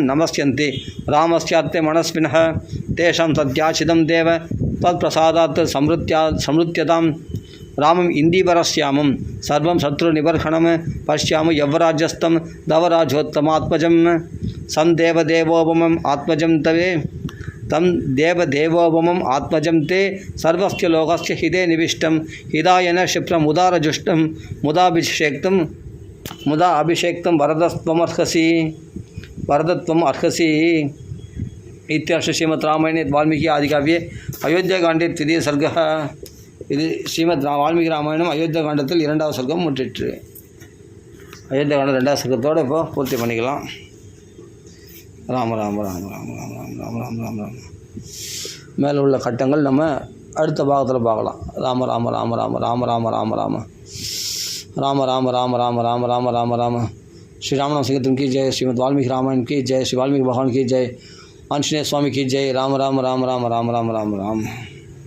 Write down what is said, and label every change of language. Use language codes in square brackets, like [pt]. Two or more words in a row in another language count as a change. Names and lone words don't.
[sa] नमस्यन्ति रामस्यार्थे मनस्विनः तेषां तद्याचितं देव तत्प्रसादात् समृत्यतां रामम् इन्दीवरश्यामं सर्वं शत्रुनिबर्हणं पश्यामः यवराज्यस्थं दवराजोत्तमात्मजं सं देवदेवोपमम् आत्मजं तं देवदेवोपमम् आत्मजं ते सर्वस्य लोकस्य हिते निविष्टं हिदायन क्षिप्रमुदारजुष्टं मुदा अभिषेक्तं वरदत्वम् अर्हसि इत्यर्थ श्रीमद् रामायणे वाल्मीकि आदिकाव्ये अयोध्याकाण्डे तृतीय सर्गः [ta] இது ஸ்ரீமத் வால்மீகி ராமாயணம் அயோத்தியாகாண்டத்தில் 2வது சர்க்கம் முற்றிற்று. அயோத்தியாகாண்டம் 2வது சர்க்கத்தோடு இப்போ பூர்த்தி பண்ணிக்கலாம். ராம ராம ராம ராம ராம ராம ராம ராம ராம ராம மேலே உள்ள கட்டங்கள் நம்ம அடுத்த பாகத்தில் பார்க்கலாம். [hi] ராம ராம ராம ராம ராம ராம ராம ராம ராம ராம ராம ராம ராம ராம ராம ராம श्री रामनाम संकीर्तन की जय. श्रीमद् वाल्मीकि रामायण की जय. श्री वाल्मीकि भगवान की जय. आंजनेय स्वामी की जय. राम राम राम राम राम राम राम राम